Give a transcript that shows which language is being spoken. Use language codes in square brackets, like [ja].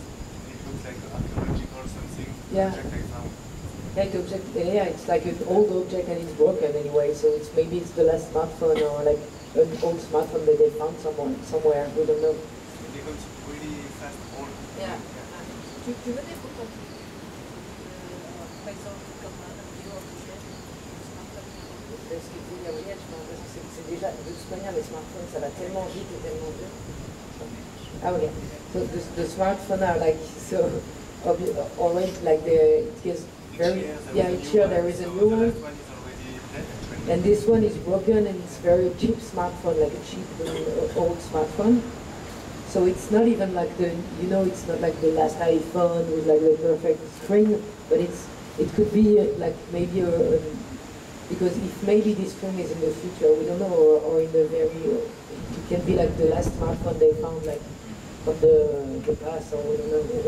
[en] And it looks like archaeological something. Object I found. It's like an old object and it's broken anyway. So maybe it's the last smartphone or like an old smartphone that they found somewhere, we don't know. It becomes really fast old. Yeah. [fr] Tu veux des photos par exemple, comme un vidéo-objet, Ce qu'il dit Gabriel, je pense que c'est déjà, de toute manière, les smartphones, ça va tellement vite et tellement vite. Ah oui. [en] So the smartphones are like, so already like it gets very each year there is a new one. And this one is broken and it's very cheap smartphone, like a cheap old smartphone. So it's not even like it's not like the last iPhone with like the perfect screen, but it could be like maybe because if maybe this screen is in the future, we don't know, or in the very, it can be like the last smartphone they found like from the past, or we don't know.